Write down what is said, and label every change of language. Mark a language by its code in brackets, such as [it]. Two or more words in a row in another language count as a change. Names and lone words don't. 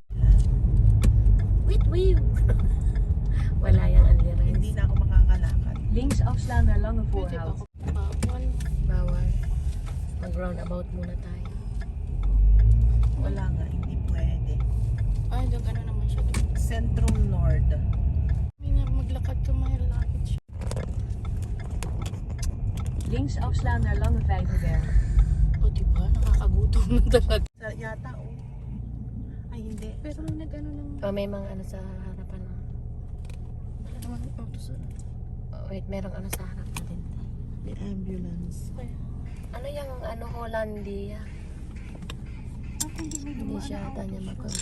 [tl] Wait. Wala yung [en] only rice. [tl] Hindi na ako makakalakad. [nl] Links afslaan naar Lange Voorhout. [tl] Bawal. Mag-roundabout muna tayo. Wala nga, hindi pwede. Ay, doon ano naman siya doon. [nl] Centrum Nord. [tl] May nga maglakad ka, mahilapit siya. [nl] Links afslaan naar Lange Vijverberg. [tl] O diba, nakakagutom na talaga. Yata, oh. Ay, hindi. Pero may nag-ano naman. Oh, may mga ano sa harapan. Wala naman auto sa... Oh, wait, merong ano sa harap natin. [en] The ambulance. [tl] Ano yung ano, Hollandia? Hindi siya ata niya mag-